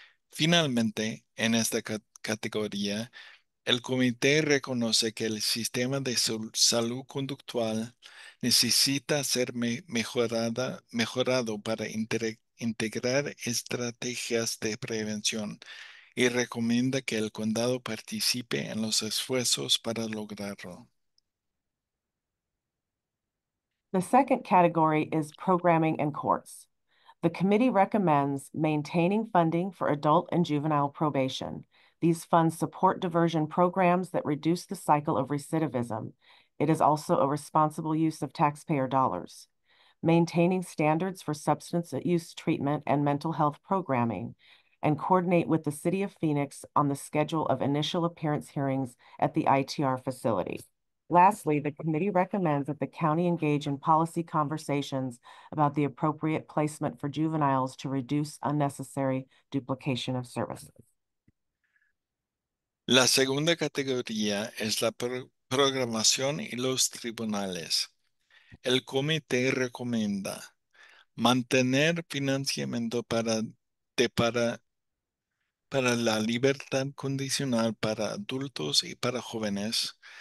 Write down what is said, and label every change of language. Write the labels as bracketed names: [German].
[Spanish] Finalmente, en esta categoría, el comité reconoce que el sistema de salud conductual necesita ser mejorado para integrar estrategias de prevención y recomienda que el condado participe en los esfuerzos para lograrlo. [English] The second category is programming and courts. The committee recommends maintaining funding for adult and juvenile probation. These funds support diversion programs that reduce the cycle of recidivism. It is also a responsible use of taxpayer dollars. Maintaining standards for substance use treatment and mental health programming. and coordinate with the City of Phoenix on the schedule of initial appearance hearings at the ITR facility. Lastly, the committee recommends that the county engage in policy conversations about the appropriate placement for juveniles to reduce unnecessary duplication of services. [Spanish] La segunda categoría es la programación y los tribunales. El comité recomienda mantener financiamiento para la libertad condicional para adultos y para jóvenes.